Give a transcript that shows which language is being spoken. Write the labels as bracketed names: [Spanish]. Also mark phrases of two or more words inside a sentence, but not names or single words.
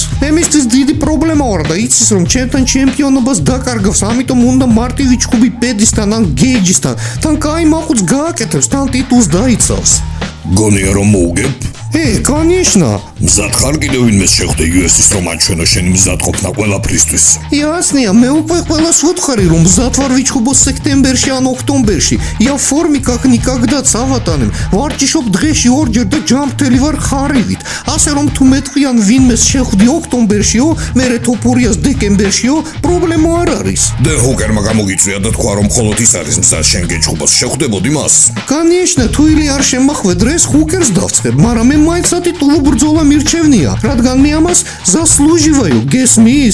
[Georgian] მისთვის დიდი პრობლემა ვარ და იცის რომ ჩემთან ჩემპიონობას დაკარგავს, ამიტომ უნდა მარტივი ჩხუბი პედისთან ან გეიჯისთან, თან კაი მაყუც გააკეთებს, თან ტიტულს დაიცავს. გონია რომ მოუგებ? [Russian] Конечно. [Georgian] მზად ხარ კიდევ ვინმეს შეხვდე UFC-ს რომ აჩვენო შენი მზადყოფნა ყველაფრისთვის? Яснია, მე უკვე ყველას ვუთხარი რომ მზად ვარ ვიჩხუბოს სექტემბერში ან ოქტომბერში. [Russian] Я в форме как никогда цаватанем. [Georgian] ვარჯიშობ დღეში ორჯერ და ჯამრთელი ვარ ხარივით. ასე რომ თუ მეტყვიან ვინმეს შეხვდი ოქტომბერშიო, მერე ტოპურიას დეკემბერშიო, პრობლემა არ არის. დენ ჰუკერმა გამოგიწვია და თქვა რომ მხოლოდ ის არის მზად შენ გეჩხუბოს, შეხვდებოდი მას? Конечно, თუ ილი არ შემახვედრეს ჰუკერს დავწყებ, მაგრამ მე მაინც სატიტულო ბრძოლა მირჩევნია, რადგან მე ამას заслуживаю, გესმის?